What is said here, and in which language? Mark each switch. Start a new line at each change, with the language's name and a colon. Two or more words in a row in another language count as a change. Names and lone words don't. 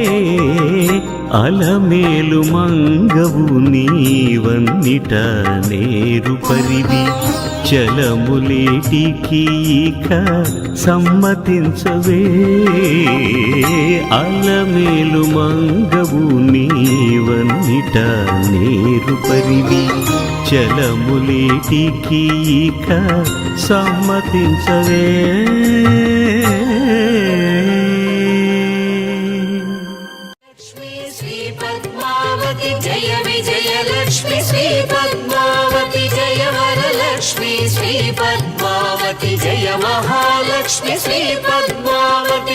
Telugu: అలమేలు మంగవు నీవన్నిట నేరు పరివి చలములేటికి ఇక సమ్మతించవే అలమేలు మంగవు నీవన్నిట నేరు పరివి చలములేటికి ఇక సమ్మతించవే
Sanskrit: जय विजय लक्ष्मी श्री पद्मावती जय वरलक्ष्मी श्री पद्मावती जय महालक्ष्मी श्री पद्मावती